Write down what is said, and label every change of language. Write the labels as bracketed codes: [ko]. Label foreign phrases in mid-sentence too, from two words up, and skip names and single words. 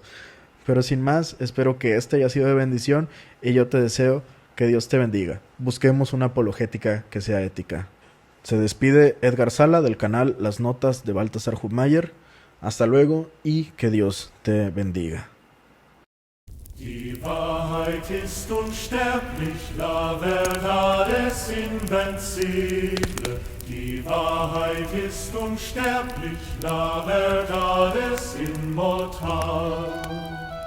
[es] Pero sin más, espero que este haya sido de bendición y yo te deseo que Dios te bendiga. Busquemos una apologética que sea ética. Se despide Edgar Sala del canal Las Notas de Baltasar Hubmaier. Hasta luego y que Dios te bendiga. [de] Die Wahrheit ist unsterblich, [es] la verdad es invencible. [de] Die Wahrheit ist unsterblich, [es] la verdad es inmortal.